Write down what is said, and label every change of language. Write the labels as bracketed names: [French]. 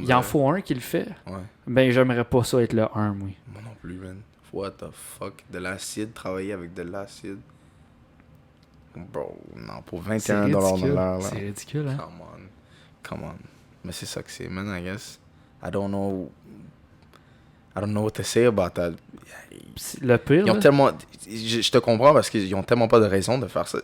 [French] en faut un qui le fait. Ouais. Ben, j'aimerais pas ça être le un, moi. Moi non plus, man. [English] What the fuck? [French] De l'acide, travailler avec de l'acide. Bro, non, pour 21$ de l'heure, là. C'est ridicule, hein? [English] Come on. [French] Mais c'est ça que c'est, man, [English] I guess. I don't know what to say about that. [French] Le pire, Ils ont là, tellement... Je te comprends parce qu'ils ont tellement pas de raison de faire ça.